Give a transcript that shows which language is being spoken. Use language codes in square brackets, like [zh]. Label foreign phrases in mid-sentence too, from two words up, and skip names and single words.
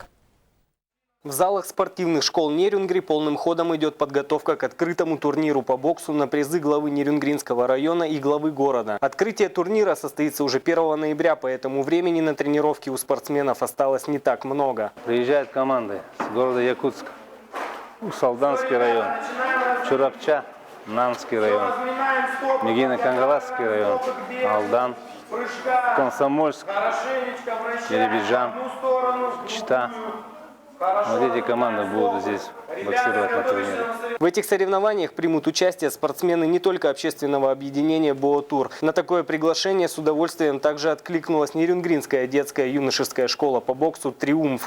[ru] В залах спортивных школ Нерюнгри полным ходом идет подготовка к открытому турниру по боксу на призы главы Нерюнгринского района и главы города. Открытие турнира состоится уже 1 ноября, поэтому времени на тренировки у спортсменов осталось не так много. Приезжают команды с города Якутска, Усалданский район, Чурапча, Нанский район, Мегино-Кангаласский район, Алдан, Комсомольск, Еребиджан, Чита. Вот эти команды будут здесь боксировать на турнире. В этих соревнованиях примут участие спортсмены не только общественного объединения «Боотур». На такое приглашение с удовольствием также откликнулась Нерюнгринская детская юношеская школа по боксу «Триумф».